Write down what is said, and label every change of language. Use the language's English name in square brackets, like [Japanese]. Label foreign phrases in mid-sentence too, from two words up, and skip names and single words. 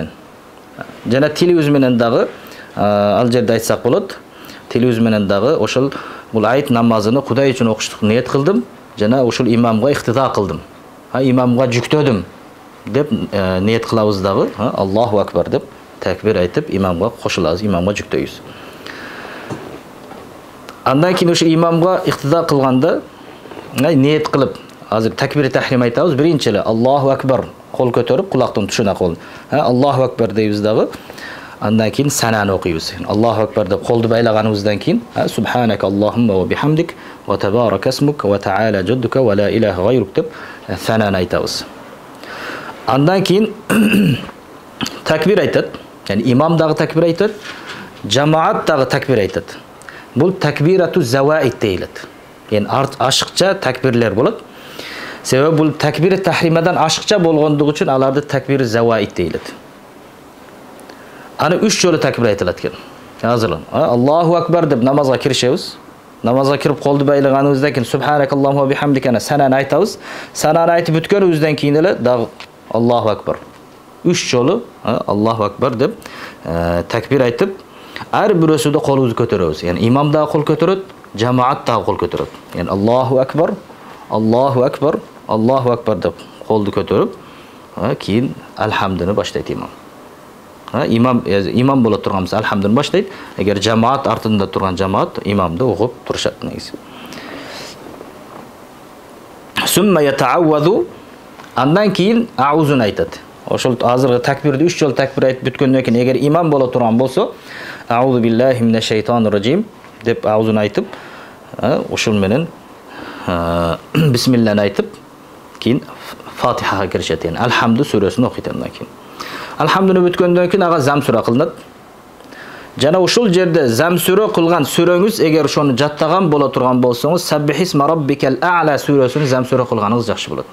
[Kyrgyz] Жана тилибиз менен дагы ал жерде айтсак болот. Тилибиз менен дагы ошол бул ayet намазыны Кудай үчүн окуштук ниет кылдым, жана ошол имамга иктида кылдым. Имамга жүктөдүм деп ниет кылабыз дагы. [Arabic] الله أكبر [Kyrgyz] деп [Uzbek] takbir aytib imamga qo'shilamiz, [Kyrgyz] imamga жүктөйбүз. Андан кийин [Uzbek] o'sha imamga iqtido qilganda niyat qilib, hozir takbir tahrim aytamiz. Birinchisi [Arabic] الله أكبر, [Uzbek] qo'l ko'tarib quloqdan tushuna qo'l. [Arabic] الله أكبر [Uzbek] deymiz dag'i. Andan keyin sanani o'qiymiz. [Arabic] الله أكبر [Uzbek] deb qo'lni baylaganimizdan keyin [Arabic] سبحانك اللهم وبحمدك وتبارك اسمك وتعالى جدك ولا إله غيرك [Uzbek] deb sanani aytamiz. Andan keyin takbir aytadi. Yani imam dağı takbir aytadi, jamoat dağı takbir aytadi. Bu takbiratu zavaid deyiladi. Yani aşıkça takbirler bo'ladi. Sebebi bu takbir tahrimadan aşıkça bo'lganligi uchun alarda takbir zavaid deyiladi. Ana 3 jolu takbir aytiladi ekan. Hazırlan. [Arabic] الله أكبر [Uzbek] deb namozga kirishamiz. Namozga kirib qo'lni baylaganimizdan keyin [Arabic] سبحانك اللهم وبحمدك [Uzbek] sanani aytamiz. Sanani aytib bitganimizdan keyin dağı [Arabic] الله أكبر. [Uzbek] 3 jolu [Arabic] الله أكبر [Uzbek] deb takbir aytib, har birosida qo'limizni ko'taramiz. Yani imam da qo'l ko'taradi, jamoat da qo'l ko'taradi. Yani [Arabic] الله أكبر، الله أكبر، الله أكبر [Uzbek] deb qo'lni ko'tarib, keyin alhamdini boshlaydi imam. [Kyrgyz] имам бола турган болсо алхамдын баштайт. Эгер жамаат артында турган жамаат имамды угуп турушат негизи. [Arabic] ثم يتعوذ, [Kyrgyz] андан кийин аузун айтат. Ошол азыркы такбирди 3 жолу такбир айтып бүткөндөн кийин эгер имам бола турган болсо, [Arabic] أعوذ بالله من الشيطان الرجيم [Kyrgyz] деп аузун айтып, ошол менен бисмиллахны айтып, кийин Фатихага киришет. Алхамду сүрөсүн окуйт андан кийин. Алхамдуны бүткөндөн кийин ага зам сүрө кылынат. Жана ушул жерде зам сүрө кылган сүрөңүз эгер ошону жаттаган бола турган болсоңуз, [Arabic] سبح اسم ربك الأعلى [Kyrgyz] сүрөсүн зам сүрө кылганыңыз жакшы болот.